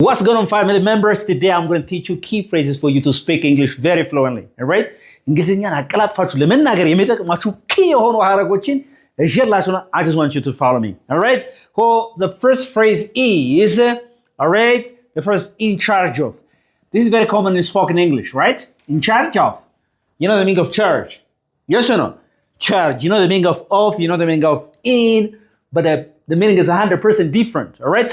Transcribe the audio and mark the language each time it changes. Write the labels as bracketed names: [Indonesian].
[English] What's going on, family members? Today I'm going to teach you key phrases for you to speak English very fluently. All right? [Amharic] እንግሊዝኛን አቀላጥፋችሁ ለመናገር የሚጠቅማችሁ key የሆኑ ሐረጎችን እየላችሁ ነው. [English] I just want you to follow me. All right? The first phrase is, all right? The first in charge of. This is very common in spoken English, right? In charge of. You know the meaning of charge? Yes or no? Charge. You know the meaning of, you know the meaning of in, but the meaning is 100% different. All right?